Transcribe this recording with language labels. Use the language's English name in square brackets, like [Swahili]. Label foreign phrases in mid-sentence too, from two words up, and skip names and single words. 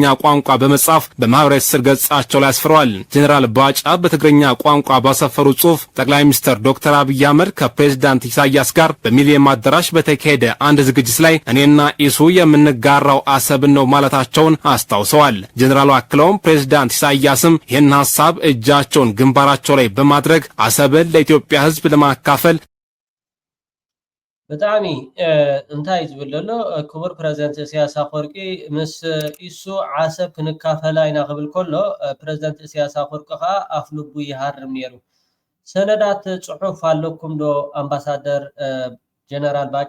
[Amharic] ቋንቋ በመጻፍ በማህበራዊ ትስስር ገጻቸው ላይ አስፍረዋል። ጀነራል ባጫ በትግርኛ ቋንቋ ባሰፈሩ ጽሑፍ ጠቅላይ ሚኒስትር ዶክተር አብይ አህመድ ከፕሬዝዳንት ኢሳያስ ጋር በሚሊኒየም አዳራሽ በተካሄደ አንድ ዝግጅት ላይ እኔና ኢሱ የምንጋራው አሰብን ነው ማለታቸውን አስታውሰዋል። ጀነራሉ አክለውም ፕሬዝዳንት ኢሳያስም ይህን ሐሳብ እጃቸውን ግንባራቸው ላይ በማድረግ አሰብን ለኢትዮጵያ ሕዝብ ለማካፈል [Tigrinya] ብጣዕሚ እንታይ ዝብል ዘሎ ክቡር ፕሬዝዳንት ኢሳያስ አፈወርቂ ምስ ኢሱ ዓሰብ ክንካፈላ ኢና ክብል ከሎ ፕሬዝዳንት ኢሳያስ አፈወርቂ ከዓ ኣፍልቡ ይሃርም ነይሩ ሰነዳት ጽሑፍ ኣለኩም ዶ ኣምባሳደር ጀነራል ባጫ